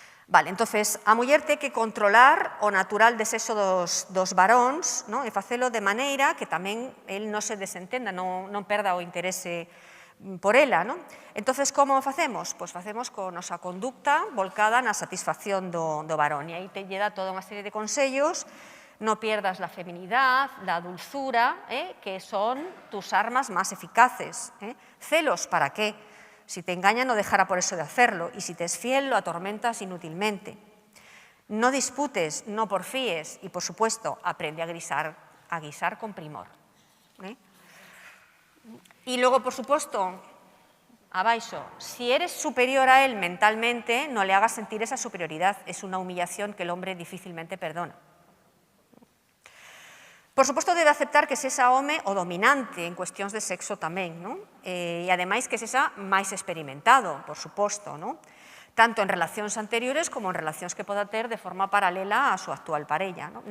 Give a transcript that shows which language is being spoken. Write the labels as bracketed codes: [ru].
[gl] Vale, entonces, a muller ten que controlar o natural desexo dos varóns, non? E facelo de maneira que tamén el non se desentenda, non perda o interese por ela, non? Entonces, como o facemos? Pois facemos con nosa conducta volcada na satisfacción do varón. E aí te lle dá toda unha serie de consellos. [es] No pierdas la feminidad, la dulzura, que son tus armas más eficaces. Celos, ¿para qué? Si te engaña, no dejará por eso de hacerlo, y si te es fiel, lo atormentas inútilmente. No disputes, no porfíes, y por supuesto, aprende a guisar con primor. Y luego, por supuesto, abaixo, si eres superior a él mentalmente, no le hagas sentir esa superioridad, es una humillación que el hombre difícilmente perdona. [gl] Por suposto, debe aceptar que sexa home o dominante en cuestións de sexo tamén, non? E, ademais, que sexa máis experimentado, por suposto, non? Tanto en relacións anteriores como en relacións que poda ter de forma paralela á súa actual parella, non?